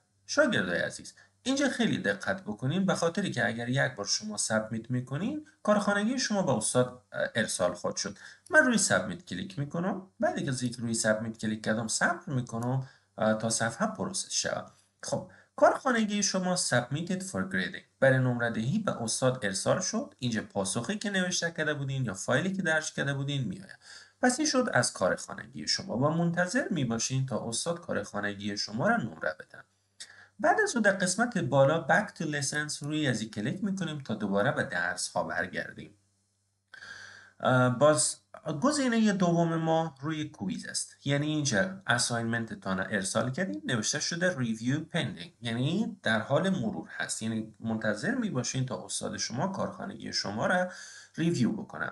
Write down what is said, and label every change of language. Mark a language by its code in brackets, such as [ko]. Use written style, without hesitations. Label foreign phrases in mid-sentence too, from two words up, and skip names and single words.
[fa] شاگردای عزیز اینجا خیلی دقت بکنین، به خاطری که اگر یک بار شما سابمیت میکنین کارخانگی شما به استاد ارسال خواهد شد. من روی سابمیت کلیک میکنم. بعد از اینکه روی سابمیت کلیک کردم صبر میکنم تا صفحه پروسس شود. خب کارخانگی شما [en] submitted for grading [fa] برای نمره دهی به استاد ارسال شد. اینجا پاسخی که نوشته کرده بودین یا فایلی که درج کرده بودین میآید. پس این شد از کارخانگی شما و منتظر میباشین تا استاد کارخانگی شما را نمره بدن. بعد از اون در قسمت بالا [en] back to lessons [fa] روی از این کلیک میکنیم تا دوباره به درس ها برگردیم. باز گزینه دوم ما روی کویز است، یعنی اینجا اساینمنت تان ارسال کردیم نوشته شده [en] review pending, [fa] یعنی در حال مرور هست، یعنی منتظر می باشین تا استاد شما کارخانگی شما را ریویو بکنه.